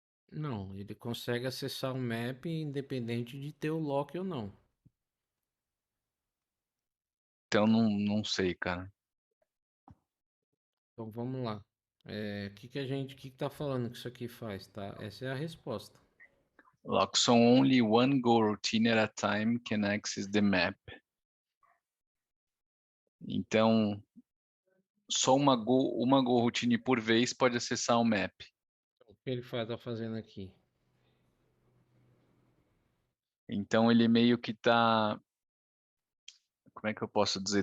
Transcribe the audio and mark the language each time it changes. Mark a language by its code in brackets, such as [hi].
[pt] Não, ele consegue acessar o map independente de ter o lock ou não. Então, não sei, cara. Então vamos lá. O que tá falando que isso aqui faz, tá? Essa é a resposta. [en] Lock, so only one go routine at a time can access the map. [pt] Então, só uma go routine por vez pode acessar o map. O que ele tá fazendo aqui? Então, ele meio que tá, como é que eu posso dizer?